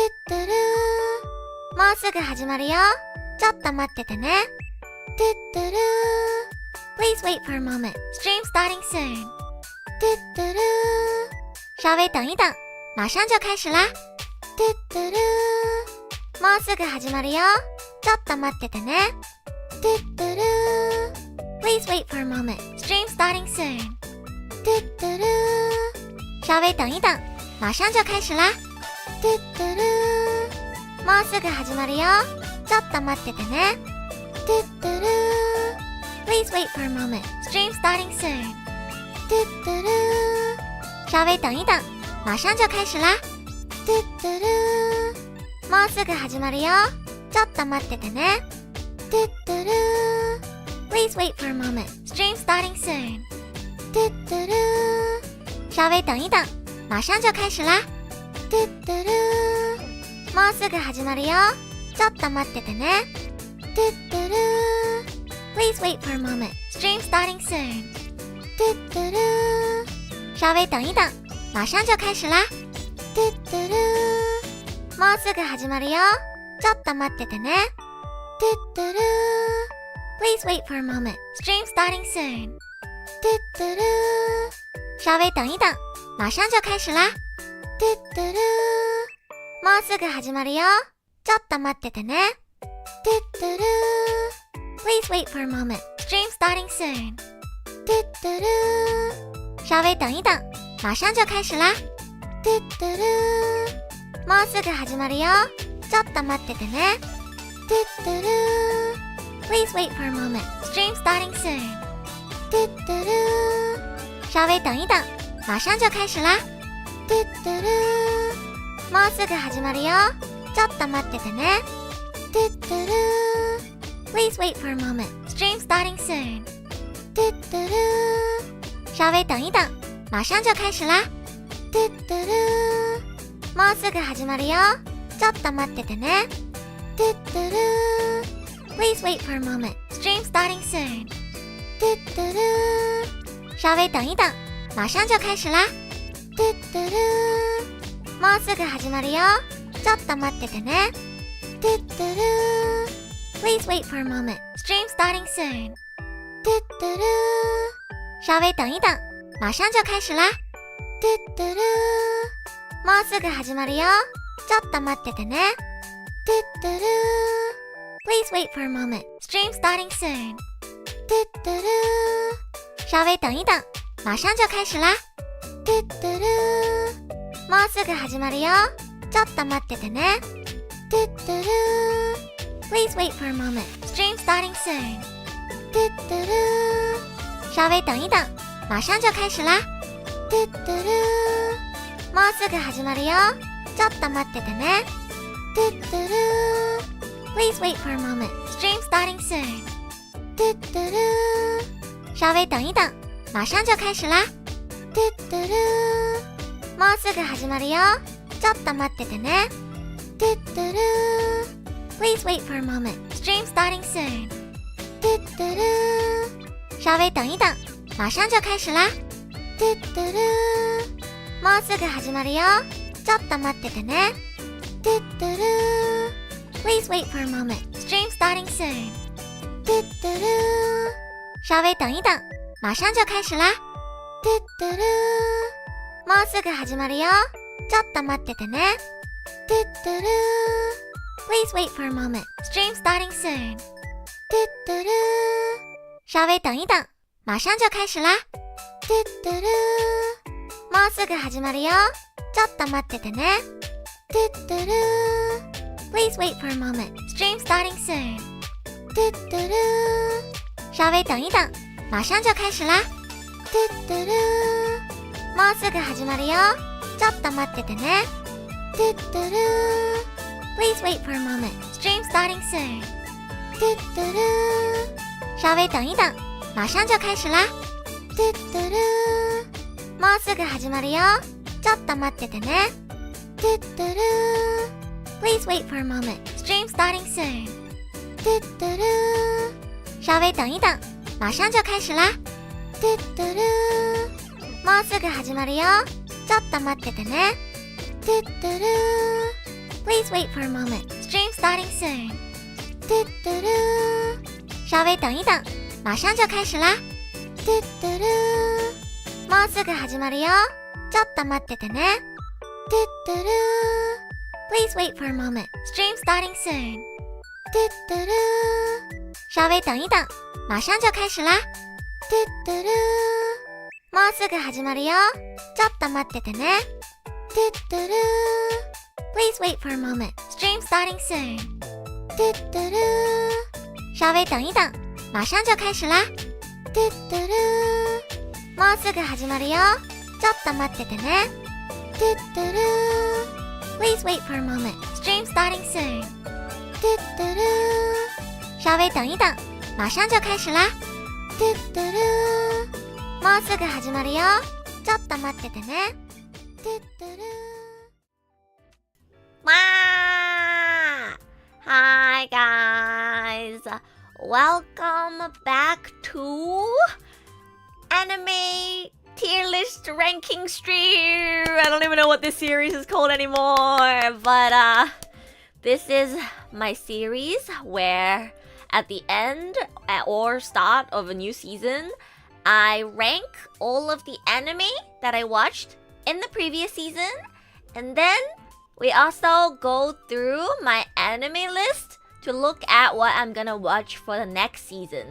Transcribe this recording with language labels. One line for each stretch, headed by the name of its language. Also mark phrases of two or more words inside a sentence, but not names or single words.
Japanese: トゥルー、もうすぐ始まるよ。ちょっと待っててね。トゥトゥルー、
English: Please wait for a moment. Stream starting soon.
Japanese: トゥトゥルー、
Chinese: 稍微等一等，马上就开始啦。
Japanese: トゥトゥルー、もうすぐ始まるよ。ちょっと待っててね。トゥトゥルー、
English: Please wait for a moment. Stream starting soon.
Japanese: トゥトゥルー、
Chinese: 稍微等一等，马上就开始啦。
Japanese: トゥトゥルー、もうすぐ始まるよ。ちょっと待っててね。トゥトゥルー、
English: Please wait for a moment. Stream starting soon.
Japanese: トゥトゥルー、
Chinese: 稍微等一等，马上就开始啦。
Japanese: トゥトゥルー、もうすぐ始まるよ。ちょっと待っててね。トゥトゥルー、
English: Please wait for a moment. Stream starting soon.
Japanese: トゥトゥルー、
Chinese: 稍微等一等，马上就开始啦。
Japanese: トゥトゥルー、もうすぐ始まるよ。ちょっと待っててね。トゥトゥルー、
English: Please wait for a moment. Stream starting soon.
Japanese: トゥトゥルー、
Chinese: 稍微等一等，马上就开始啦。
Japanese: トゥトゥルー、もうすぐ始まるよ。ちょっと待っててね。トゥトゥルー、
English: Please wait for a moment. Stream starting soon.
Japanese: トゥトゥルー、
Chinese: 稍微等一等，马上就开始啦。
Japanese: トゥトゥルー、もうすぐ始まるよ。ちょっと待っててね。トゥトゥルー、
English: Please wait for a moment. Stream starting soon.
Japanese: トゥトゥルー、
Chinese: 稍微等一等，马上就开始啦。
Japanese: トゥトゥルー、もうすぐ始まるよ。ちょっと待っててね。トゥトゥルー、
English: Please wait for a moment. Stream starting soon.
Japanese: トゥトゥルー、
Chinese: 稍微等一等，马上就开始啦。
Japanese: トゥトゥルー、もうすぐ始まるよ。ちょっと待っててね。トゥトゥルー、
English: Please wait for a moment. Stream starting soon.
Japanese: トゥトゥルー、
Chinese: 稍微等一等，马上就开始啦。
Japanese: トゥトゥルー、もうすぐ始まるよ。ちょっと待っててね。トゥトゥルー、
English: Please wait for a moment. Stream starting soon.
Japanese: トゥトゥルー、
Chinese: 稍微等一等，马上就开始啦。
Japanese: トゥトゥルー、もうすぐ始まるよ。ちょっと待っててね。トゥトゥルー、
English: Please wait for a moment. Stream starting soon.
Japanese: トゥトゥルー、
Chinese: 稍微等一等，马上就开始啦。
Japanese: トゥトゥルー、もうすぐ始まるよ。ちょっと待っててね。トゥトゥルー、
English: Please wait for a moment. Stream starting soon.
Japanese: トゥトゥルー、
Chinese: 稍微等一等，马上就开始啦。
Japanese: トゥトゥルー、もうすぐ始まるよ。ちょっと待っててね。トゥトゥルー、
English: Please wait for a moment. Stream starting soon.
Japanese: トゥトゥルー、
Chinese: 稍微等一等，马上就开始啦。
Japanese: トゥトゥルー、もうすぐ始まるよ。ちょっと待っててね。トゥトゥルー、
English: Please wait for a moment. Stream starting soon.
Japanese: トゥトゥルー、
Chinese: 稍微等一等，马上就开始啦。
Japanese: トゥトゥルー、もうすぐ始まるよ。ちょっと待っててね。トゥトゥルー、
English: Please wait for a moment. Stream starting soon.
Japanese: トゥトゥルー、
Chinese: 稍微等一等，马上就开始啦。
Japanese: トゥトゥルー、もうすぐ始まるよ。ちょっと待っててね。トゥトゥルー、
English: Please wait for a moment. Stream starting soon.
Japanese: トゥトゥルー、
Chinese: 稍微等一等，马上就开始啦。
Japanese: トゥトゥルー、もうすぐ始まるよ。ちょっと待っててね。トゥトゥルー、
English: Please wait for a moment. Stream starting soon.
Japanese: トゥトゥルー、
Chinese: 稍微等一等，马上就开始啦。
Japanese: トゥトゥルー、もうすぐ始まるよ。ちょっと待っててね。トゥトゥルー、
English: Please wait for a moment. Stream starting soon.
Japanese: トゥトゥルー、
Chinese: 稍微等一等，马上就开始啦。
Japanese: トゥトゥルー、もうすぐ始まるよ。ちょっと待っててね。トゥトゥルー、
English: Please wait for a moment. Stream starting soon.
Japanese: トゥトゥルー、
Chinese: 稍微等一等，马上就开始啦。
Japanese: トゥトゥルー、もうすぐ始まるよ。ちょっと待っててね。トゥトゥルー、
English: Please wait for a moment. Stream starting soon.
Japanese: トゥトゥルー、
Chinese: 稍微等一等，马上就开始啦。
Japanese: トゥトゥルー、もうすぐ始まるよ。ちょっと待っててね。トゥトゥルー、
English: Please wait for a moment. Stream starting soon.
Chinese: 嘟嘟噜，稍微等一等，马上就开始啦。嘟嘟噜，
Japanese: もうすぐ始まるよ。ちょっと待っててね。
English: 嘟嘟噜。Please wait for a moment. Stream starting soon.
Chinese: 嘟嘟噜，稍微等一等，马上就开始啦。嘟嘟噜，
Japanese: もうすぐ始まるよ。ちょっと待っててね。
English: 嘟嘟噜。Please wait for a moment. Stream starting soon.
Chinese: 嘟嘟噜，稍微等一等，马上就开始啦。嘟嘟噜，
Japanese: もうすぐ始まるよ。ちょっと待っててね。
English: 嘟嘟噜。Please wait for a moment. Stream starting soon.
Chinese: 嘟嘟噜，稍微等一等，马上就开始啦。嘟嘟噜，
Japanese: もうすぐ始まるよ。ちょっと待っててね。
English: 嘟嘟噜。Hi guys, welcome back to Anime Tier List Ranking Stream. I don't even know what this series is called anymore, but this is my series where at the end or start of a new season, I rank all of the anime that I watched in the previous season, and then we also go through my anime list to look at what I'm gonna watch for the next season.